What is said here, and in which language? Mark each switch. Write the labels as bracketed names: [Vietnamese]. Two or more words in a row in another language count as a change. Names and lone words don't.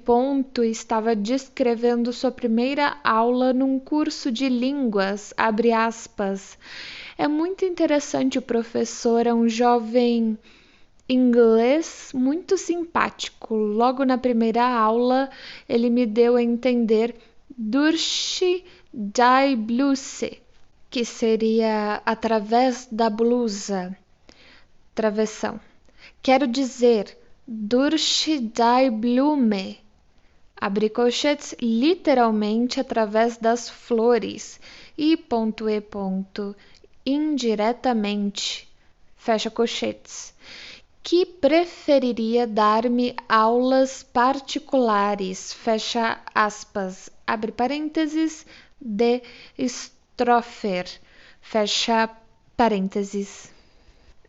[Portuguese] estava descrevendo sua primeira aula num curso de línguas, abre aspas. É muito interessante, o professor é um jovem inglês muito simpático. Logo na primeira aula, ele me deu a entender [German] durch die Bluse, [Portuguese] que seria através da blusa, travessão. Quero dizer, [German] durch die Blume, [Portuguese] abre colchetes, literalmente através das flores, e indiretamente, fecha colchetes, que preferiria dar-me aulas particulares, fecha aspas, abre parênteses, de Strofer, fecha parênteses.